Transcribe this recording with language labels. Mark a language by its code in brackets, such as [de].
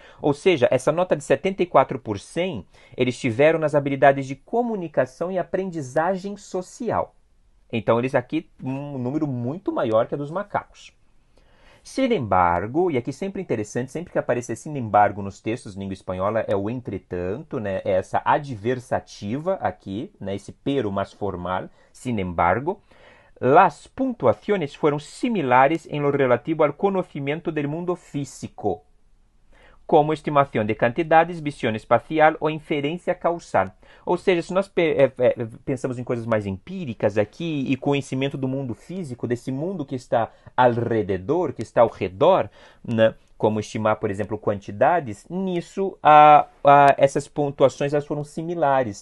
[pt] Ou seja, essa nota de 74 por 100, eles tiveram nas habilidades de comunicação e aprendizagem social. Então, eles aqui, um número muito maior que a dos macacos. [es] Sin embargo, [pt] e aqui sempre interessante, sempre que aparecer [es] sin embargo [pt] nos textos de língua espanhola é o entretanto, né? É essa adversativa aqui, né? Esse pero mais formal, [es] sin embargo. Las puntuaciones fueron similares en lo relativo al conocimiento del mundo físico. [pt] como estimação de quantidades, visão espacial ou inferência causal. Ou seja, se nós pensamos em coisas mais empíricas aqui e conhecimento do mundo físico, desse mundo que está ao redor, que está ao redor, né? Como estimar, por exemplo, quantidades, nisso essas pontuações elas foram similares.